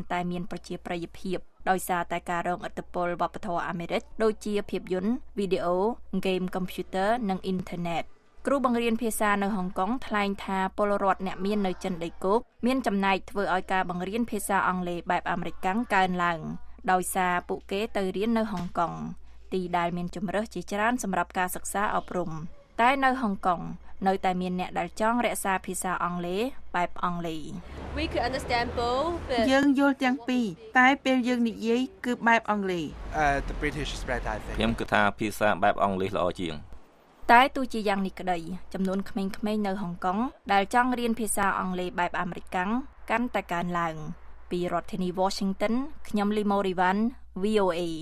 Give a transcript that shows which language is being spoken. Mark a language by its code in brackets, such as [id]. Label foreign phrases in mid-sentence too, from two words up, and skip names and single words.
[km] តែមានប្រជាប្រិយភាពដោយសារតែការរងឥទ្ធិពលវប្បធម៌អាមេរិកដូចជាភាពយន្តវីដេអូហ្គេមកុំព្យូទ័រនិងអ៊ីនធឺណិតគ្រូបង្រៀនភាសានៅហុងកុងថ្លែងថាពលរដ្ឋអ្នកមាននៅចិនដីគោកមានចំណែកធ្វើឲ្យការបង្រៀនភាសាអង់គ្លេសបែបអាមេរិកកើនឡើងដោយសារពួកគេទៅរៀននៅហុងកុងទីដែលមានជម្រើសជាច្រើនសម្រាប់ការសិក្សាអប់រំតែនៅហុងកុងនៅតែមានអ្នកដែលចង់រក្សាភាសាអង់គ្លេសបែបអង់គ្លេស [en] We could understand both [km] យើងយល់ទាំងពីរតែពេលយើងនិយាយគឺបែបអង់គ្លេស [en] The British is better I think [km] ខ្ញុំគិតថាភាសាបែបអង់គ្លេសល្អជាង តែទោះជាយ៉ាងនេះក្តីចំនួនក្មេងៗនៅហុងកុងដែលចង់រៀនភាសាអង់គ្លេសបែបអាមេរិកកាន់តែកើនឡើងពីរដ្ឋធានី Washington ខ្ញុំលីម៉ូរីវ៉ាន់ VOA